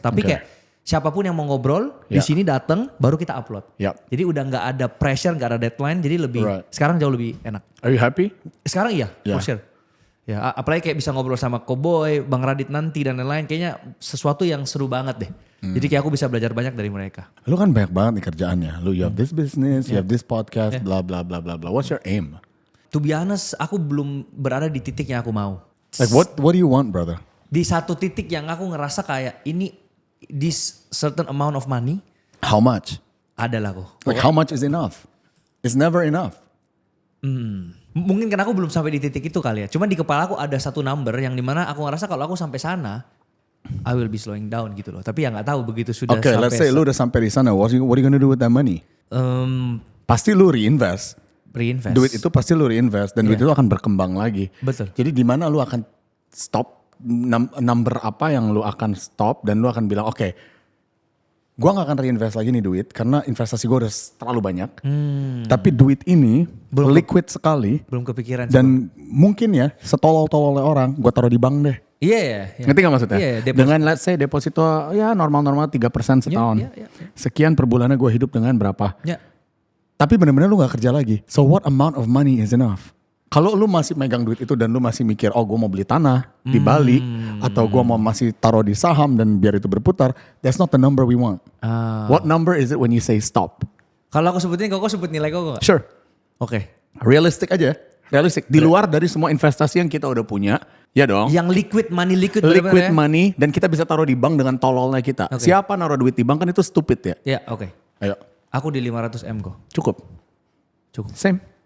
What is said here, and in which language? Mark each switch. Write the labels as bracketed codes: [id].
[id] Tapi kayak siapapun yang mau ngobrol di sini datang baru kita upload. Jadi udah gak ada pressure, gak ada deadline. Jadi lebih sekarang jauh lebih enak. [en] Are you happy? [id] Sekarang iya, [en] for sure. [id] Ya, apalagi kayak bisa ngobrol sama Koboy, Bang Radit nanti dan lain-lain. Kayaknya sesuatu yang seru banget deh. Jadi kayak aku bisa belajar banyak dari mereka. Lu kan banyak banget nih kerjaannya. [en] Lu you have this business, you have this podcast, blah blah blah blah blah. What's your aim? [id] To be honest, aku belum berada di titik yang aku mau. [en] Like what do you want, brother? [id] Di satu titik yang aku ngerasa kayak ini [en] this certain amount of money. How much? [id] Adalah kok. [en] Like how much is enough? It's never enough. [id] Mungkin karena aku belum sampai di titik itu kali ya. Cuma di kepala aku ada satu number yang dimana aku ngerasa kalau aku sampai sana, [en] I will be slowing down [id] gitu loh. Tapi ya nggak tahu begitu sudah [en] Okay, [id] sampai. [en] let's say [id] lu udah sampai di sana. [en] What are you gonna do with that money? [id] Pasti lu reinvest. Duit itu pasti lu reinvest dan duit itu akan berkembang lagi. Betul. Jadi di mana lu akan stop, number apa yang lu akan stop dan lu akan bilang oke, gue gak akan reinvest lagi nih duit karena investasi gue udah terlalu banyak. Tapi duit ini liquid sekali. Belum kepikiran. Dan mungkin ya setolol-tololnya orang gue taruh di bank deh. Iya ya. Ngerti gak maksudnya? Iya, dengan [en] let's say [id] deposito ya normal-normal 3% setahun. Iya. Sekian per bulannya gue hidup dengan berapa. Ya. Tapi bener-bener lu gak kerja lagi. [en] So what amount of money is enough? [id] Kalau lu masih megang duit itu dan lu masih mikir, oh gue mau beli tanah di Bali, atau gue mau masih taruh di saham dan biar itu berputar, [en] that's not the number we want. What number is it when you say stop? [id] Kalau aku sebutin, kok sebut nilai kok gak? [en] Sure. [id] Oke. Realistic aja. Realistic. Di luar dari semua investasi yang kita udah punya, ya dong. Yang liquid money. Liquid money dan kita bisa taruh di bank dengan tololnya kita. [en] Okay. [id] Siapa naruh duit di bank kan itu stupid ya. Ya, oke. Ayo. Aku di 500M kok. Cukup. Cukup. [en] Same.